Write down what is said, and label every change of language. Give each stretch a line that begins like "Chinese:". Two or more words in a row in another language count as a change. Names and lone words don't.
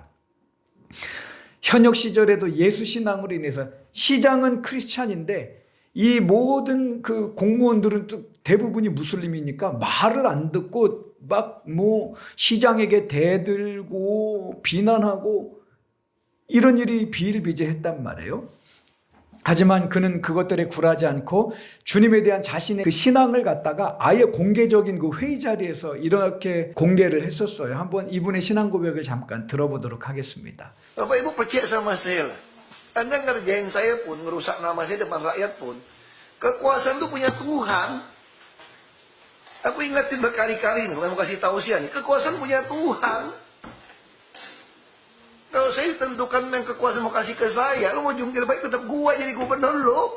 Korean: 현역 시절에도 예수 신앙으로 인해서 시장은 크리스찬인데 이 모든 그 공무원들은 대부분이 무슬림이니까 말을 안 듣고 막 시장에게 대들고 비난하고 이런 일이 비일비재했단 말이에요. 하지만 그는 그것들에 굴하지 않고 주님에 대한 자신의 그 신앙을 갖다가 아예 공개적인 그 회의 자리에서 이렇게 공개를 했었어요. 한번 이분의 신앙 고백을 잠깐 들어보도록 하겠습니다.
Indonesian: Bapak Ibu percaya sama saya lah. Anda ngerjain saya pun, ngerusak nama saya depan rakyat pun. Kekuasaan itu punya Tuhan. Aku ingatin berkali-kali nih, kalau mau kasih tahu sih nih, kekuasaan punya Tuhan. Kalau saya tentukan yang kekuasaan mau kasih ke saya, lo mau jungkir baik tetap gua jadi gubernur lo.